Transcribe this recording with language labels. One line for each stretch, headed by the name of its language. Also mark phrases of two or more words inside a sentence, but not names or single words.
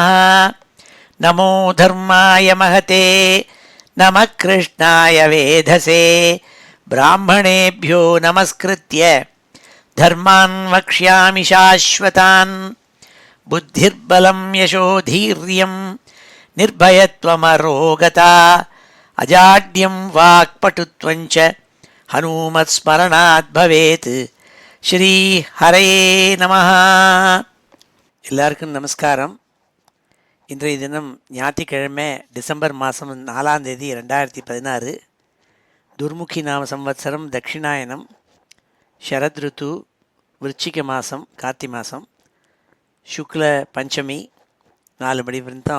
Sanskrit: नमो धर्माय महते नमः कृष्णाय वेधसे ब्राह्मणेभ्यो नमस्कृत्य धर्मान् वक्ष्यामि शाश्वतान्। बुद्धिर्बलं यशोधीर्यं निर्भयत्वमरोगता अजाड्यं वाक्पटुत्वं च हनुमत्स्मरणात् भवेत्। श्री हरये நமः.
Tamil: எல்லாருக்கும் நமஸ்காரம். இன்றைய தினம் ஞாயிற்றுக்கிழமை டிசம்பர் மாதம் 4ஆம் தேதி 2016. துர்முகி நாம சம்வத்சரம் தட்சிணாயனம் ஷரத் ருத்து விருச்சிக மாதம் கார்த்தி மாதம் சுக்ல பஞ்சமி 4 மணி விருந்தம்.